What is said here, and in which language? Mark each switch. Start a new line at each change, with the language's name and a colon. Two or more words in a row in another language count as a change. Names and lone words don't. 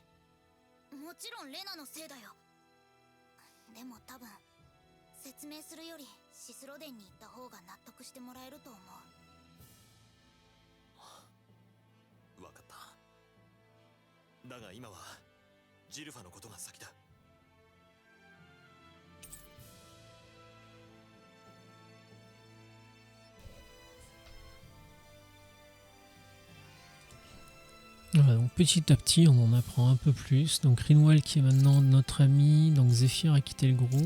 Japanese: もちろんレナのせいだよ。でも多分説明するよりシスロデンに行った方が納得してもらえると思う。わかった。だが今はジルファのことが先だ。
French: Voilà, donc petit à petit, on en apprend un peu plus. Donc Rinwell qui est maintenant notre ami. Donc Zephyr a quitté le groupe.